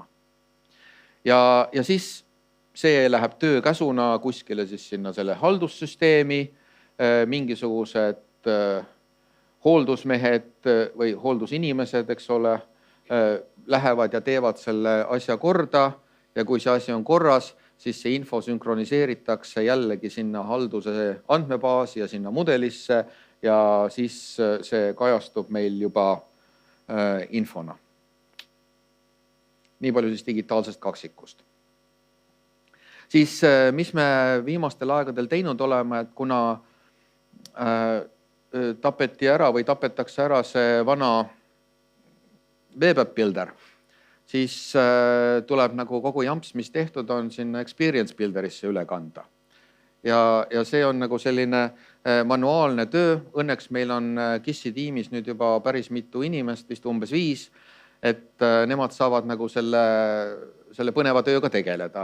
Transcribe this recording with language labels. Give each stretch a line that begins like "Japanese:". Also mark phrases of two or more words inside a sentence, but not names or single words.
Estonian: Ja siis see läheb töökäsuna kuskile siis sinna selle haldussüsteemi, mingisugused hooldusmehed või hooldusinimesed, eks ole, lähevad ja teevad selle asja korda ja kui see asi on korras, siis see info sünkroniseeritakse jällegi sinna halduse andmebaasi ja sinna mudelisse ja siis see kajastub meil juba infona. Nii palju siis digitaalsest kaksikust. Siis mis me viimastel aegadel teinud oleme, et kuna tapeti ära või tapetakse ära see vana
English: web app builder,
Estonian: siis tuleb nagu kogu jamps, mis tehtud on, sinna
English: experience builderisse
Estonian: üle kanda. Ja see on nagu selline manuaalne töö. Õnneks meil on KIS-i tiimis nüüd juba päris mitu inimest, vist umbes 5, et nemad saavad nagu selle põneva tööga tegeleda.